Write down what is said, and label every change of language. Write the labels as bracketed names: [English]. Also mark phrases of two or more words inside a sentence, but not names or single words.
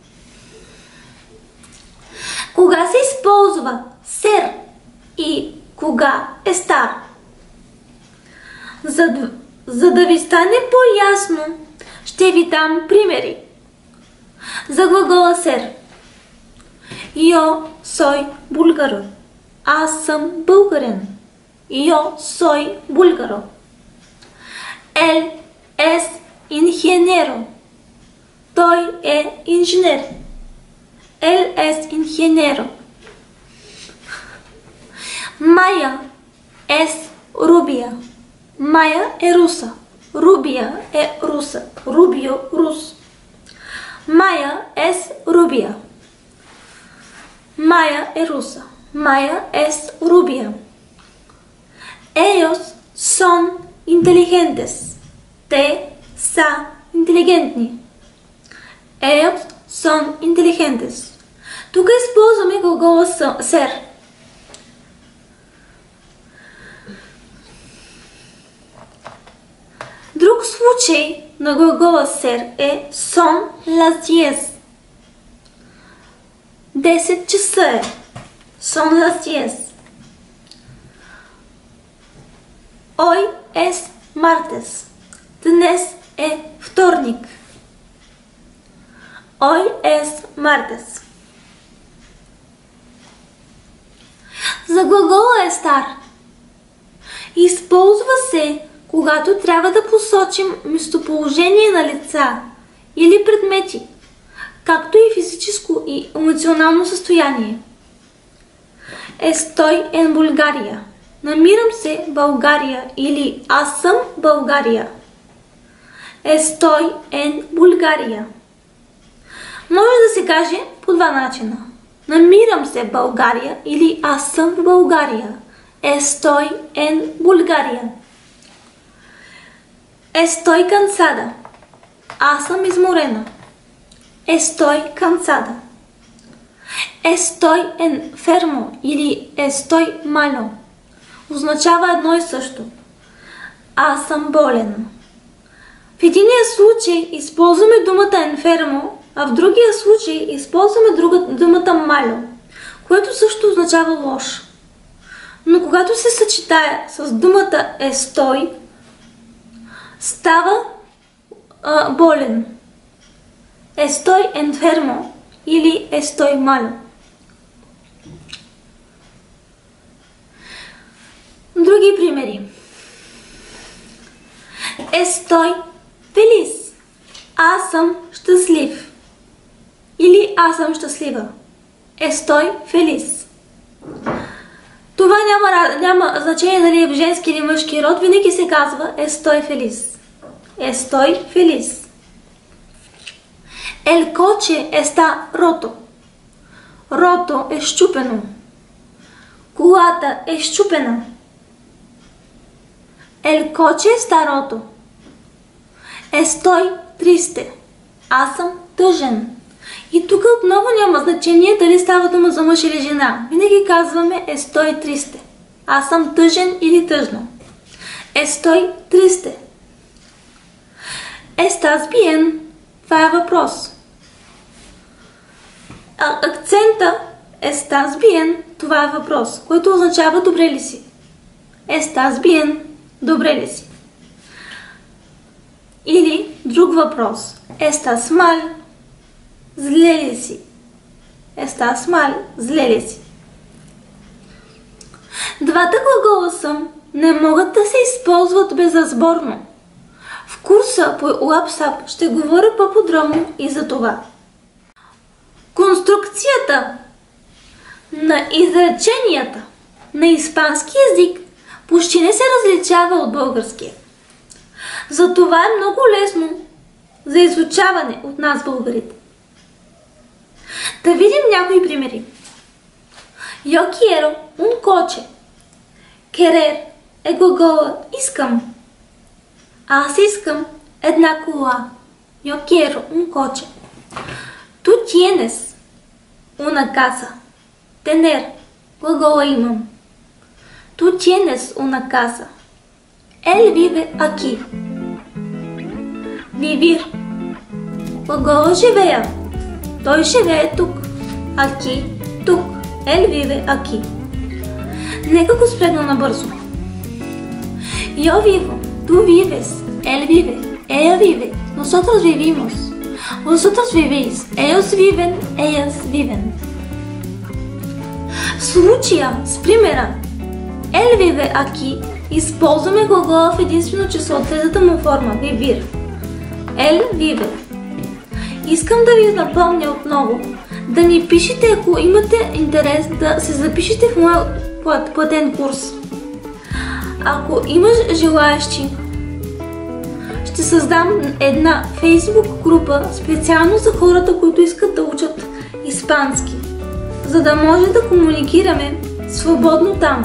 [Bulgarian] Кога се използва ser и кога е стар? За да ви стане по-ясно, ще ви дам примери. За глагола [Spanish] ser. Yo soy búlgaro. [Bulgarian] Аз съм българин. [Spanish] Yo soy búlgaro. Él es ingeniero. [Bulgarian] Той е инженер. [Spanish] Él es ingeniero. Maya es rubia. [Bulgarian] Maya е руса. Rubia е руса. [Spanish] Rubio рус. Maya es rubia. Maya е руса. Maya es rubia. Ellos son inteligentes. [Bulgarian] Те са интелигентни. [Spanish] Ellos son inteligentes. [Bulgarian] Тук използваме глагола ser. Друг случай на глагола ser е [Spanish] son las 10. [Bulgarian] 10 часа е. [Spanish] Son las 10. Hoy es martes. [Bulgarian] Днес е вторник. [Spanish] Hoy es martes. [Bulgarian] За глагола е стар. Използва се, когато трябва да посочим местоположение на лица или предмети, както и физическо и емоционално състояние. [Spanish] Estoy en Bulgaria. [Bulgarian] Намирам се в България или аз съм България. [Spanish] Estoy en Bulgaria. [Bulgarian] Може да се каже по два начина. Намирам се в България или аз съм в България. [Spanish] Estoy en Bulgaria. Estoy cansada. [Bulgarian] Аз съм изморена. [Spanish] Estoy cansada. Estoy enfermo или estoy malo. [Bulgarian] Означава едно и също. Аз съм болен. В единия случай използваме думата enfermo, а в другия случай използваме думата malo, което също означава лош. Но когато се съчетая с думата estoy, става болен. [Spanish] Estoy enfermo или estoy malo. [Bulgarian] Други примери. [Spanish] Estoy feliz. [Bulgarian] Аз съм щастлив. Или аз съм щастлива. [Spanish] Estoy feliz. [Bulgarian] Това няма значение дали е в женски или мъжки род, винаги се казва [Spanish] estoy feliz. Estoy feliz. El coche está roto. [Bulgarian] Roto е счупено. Колата е счупена. [Spanish] El coche está roto. Estoy triste. [Bulgarian] Аз съм тъжен. И тук отново няма значение дали става дума за мъж или жена. Винаги казваме [Spanish] estoy triste. [Bulgarian] Аз съм тъжен или тъжна. [Spanish] Estoy triste. Estás bien? [Bulgarian] Това е въпрос. Акцента [Spanish] estás bien, [Bulgarian] това е въпрос, което означава добре ли си. [Spanish] Estás bien, [Bulgarian] добре ли си. Или друг въпрос. [Spanish] Estás mal, [Bulgarian] зле ли си. [Spanish] Estás mal, [Bulgarian] зле ли си. Двата глагола съм не могат да се използват безразборно. В курса по LabSap ще говоря по-подробно и за това. Конструкцията на изреченията на испански език почти не се различава от българския. Затова е много лесно за изучаване от нас българите. Да видим някои примери. [Spanish] Yo quiero un coche. [Bulgarian] Querer е глагола искам. Аз искам една кола. [Spanish] Yo quiero un coche. Tú tienes una casa. Tener. [Bulgarian] Глагола имам. [Spanish] Tú tienes una casa. Él vive aquí. Vivir. [Bulgarian] Глагола живея. Той живее тук. [Spanish] Aquí. Тук. Él vive aquí. [Bulgarian] Нека го спрегна набързо. [Spanish] Yo vivo. Tú vives. Él vive. Ella vive. Nosotros vivimos. Vosotros vivís. Ellos viven. Ellas viven. [Bulgarian] В случая с примера [Spanish] El vive aquí [Bulgarian] използваме глагола в единствено число, третата му форма, [Spanish] vivir. El vive. [Bulgarian] Искам да ви напомня отново да ми пишете, ако имате интерес да се запишете в моя платен курс. Ако имаш желаящи, ще създам една Facebook група специално за хората, които искат да учат испански, за да може да комуникираме свободно там.